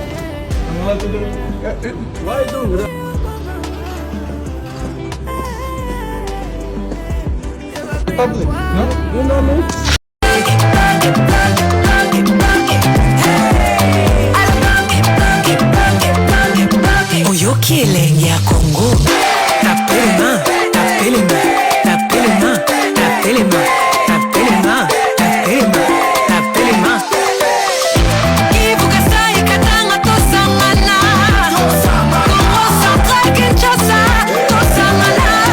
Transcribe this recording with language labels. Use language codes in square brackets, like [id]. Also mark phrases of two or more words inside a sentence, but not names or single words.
[en] I'm allowed to do it. Why are you doing that? Public. No? You know me? [ln] Oyoki elenge ya Congo. Tapelema, tapelema, tapelema, tapelema, tapelema, tapelema, tapelema. Ibuka sai katanga tosamala. Congo Central Kinshasa tosamala.